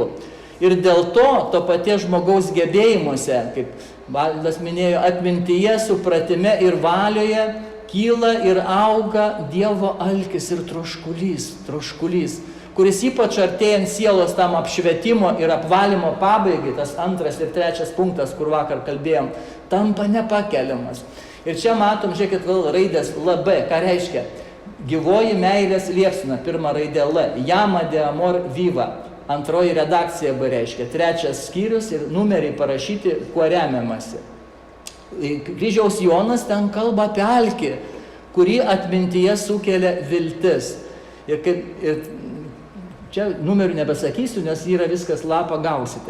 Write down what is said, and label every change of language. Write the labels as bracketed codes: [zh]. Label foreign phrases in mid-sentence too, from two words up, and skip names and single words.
[lt] Ir dėl to paties žmogaus gebėjimuose, kaip Valdas minėjo, atmintyje, supratime ir valioje kyla ir auga Dievo alkis ir troškulys, kuris ypač artėjant sielos tam apšvietimo ir apvalymo pabaigai, tas 2 ir 3 punktas, kur vakar kalbėjom, tampa nepakeliamas. Ir čia matom, žiūrėkit, vėl raidės LB, ką reiškia? Gyvoji meilės liepsna, pirma raidė L, llama de amor viva. Antroji redakcija B reiškia, 3 skyrius ir numeriai parašyti, kuo remiamasi. Kryžiaus Jonas ten kalba apie alkį, kurį atmintyje sukelia viltis. Ir čia numerių nebesakysiu, nes yra viskas lapą gausite.